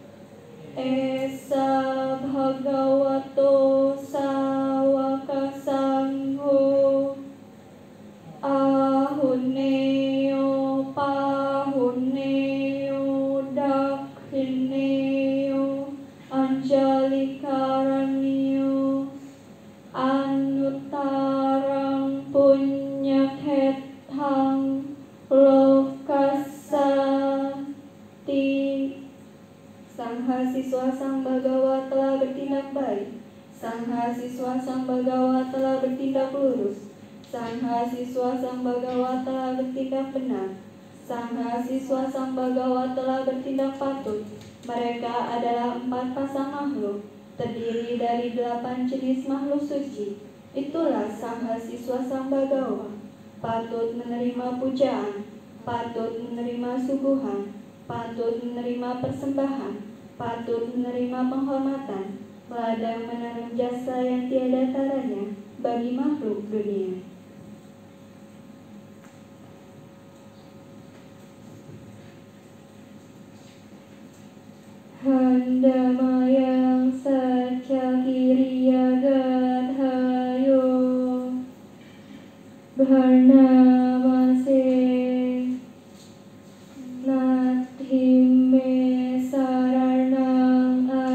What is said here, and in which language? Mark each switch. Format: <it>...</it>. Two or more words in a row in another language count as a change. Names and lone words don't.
<pi>Esa Bhagavato Sawakasangho Ahuneo Pahuneo Dakhineo Anjalikaraneo Anutarang Punyakethang Lokasati.</pi> <id>Sanghasiswa Sang Bhagawa telah bertindak baik. Sanghasiswa Sang Bhagawa telah bertindak lurus. Sanghasiswa Sang Bhagawa telah bertindak benar. Sanghasiswa Sang Bhagawa telah bertindak patut. Mereka adalah 4 pasang makhluk, terdiri dari 8 jenis makhluk suci. Itulah Sanghasiswa Sang Bhagawa, patut menerima pujaan, patut menerima suguhan, patut menerima persembahan, patut menerima penghormatan, ladang menanam jasa yang tiada taranya bagi makhluk dunia.</id> <pi>Handamayang Satyakiriya Gadhayo Bharnamase Nathime Saranang</pi>